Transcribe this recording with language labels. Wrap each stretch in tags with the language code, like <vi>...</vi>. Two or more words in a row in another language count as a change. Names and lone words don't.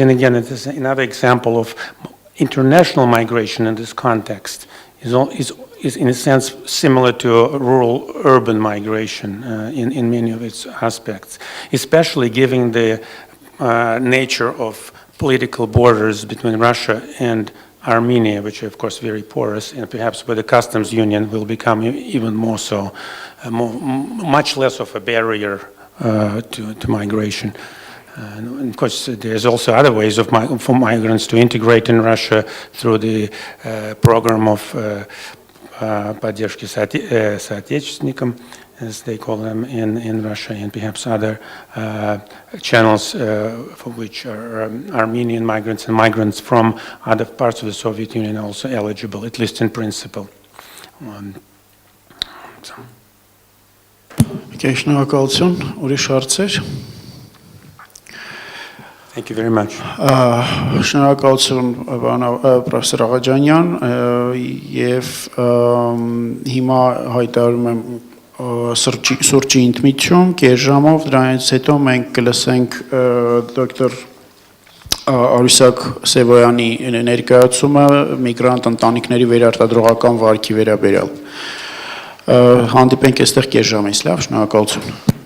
<en>And again, it is another example of international migration in this context is is in a sense similar to rural-urban migration in many of its aspects, especially given the nature of political borders between Russia and Armenia, which are of course very porous, and perhaps with the customs union will become even more so, much less of a barrier to migration. And of course, there's also other ways for migrants to integrate in Russia through the program of</en> <ru>поддержки соотечественникам,</ru> <en>as they call them in Russia, and perhaps other channels for which are Armenian migrants and migrants from other parts of the Soviet Union also eligible, at least in principle.</en> <hy>Շնորհակալություն, ուրիշ հարցեր։</hy> <en>Thank you very much.</en> <hy>Շնորհակալություն պրոֆեսոր Աղաջանյան եւ հիմա հայտարարում եմ սուրճի ընդմիջում կես ժամով դրանից հետո մենք կլսենք դոկտոր Արուսակ Սևոյանի ներկայացումը միգրանտ ընտանիքների վերարտադրողական վարկի վերաբերյալ հանդիպենք այստեղ կես ժամից լավ շնորհակալություն</hy>